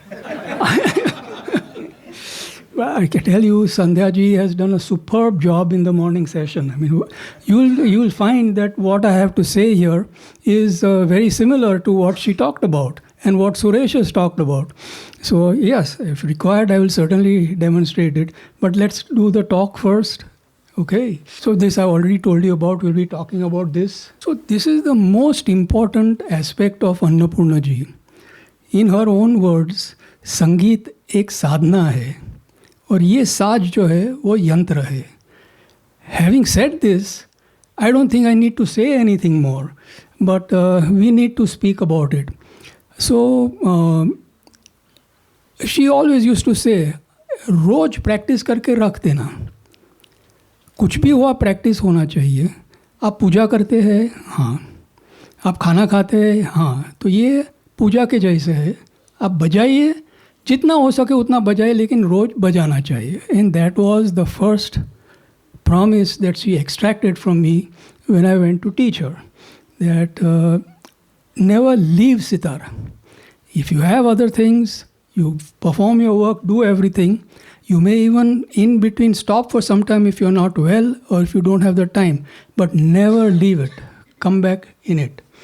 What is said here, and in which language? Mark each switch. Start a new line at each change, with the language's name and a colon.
English: I can tell you, Sandhya ji has done a superb job in the morning session. I mean, you'll find that what I have to say here is very similar to what she talked about and what Suresh has talked about. So yes, if required, I will certainly demonstrate it. But let's do the talk first. Okay. So this I already told you about. We'll be talking about this. So this is the most important aspect of Annapurna ji.
Hindi: In her own words, संगीत एक साधना है और ये साज जो है वो यंत्र है.
English: Having said this, I don't think I need to say anything more, but we need to speak about it. So she always used to say,
Hindi: rose practice करके रख देना. कुछ भी हुआ प्रैक्टिस होना चाहिए. आप पूजा करते हैं, हाँ. आप खाना खाते हैं, हाँ. तो ये पूजा के जैसे है. आप बजाइए जितना हो सके उतना बजाए, लेकिन रोज बजाना चाहिए.
English: And that was the first promise that she extracted from me when I went to teach her, that never leave sitar. If you have other things, you perform your work, do everything. You may even in between stop for some time if you're not well or if you don't have the time, but never leave it. Come back in it.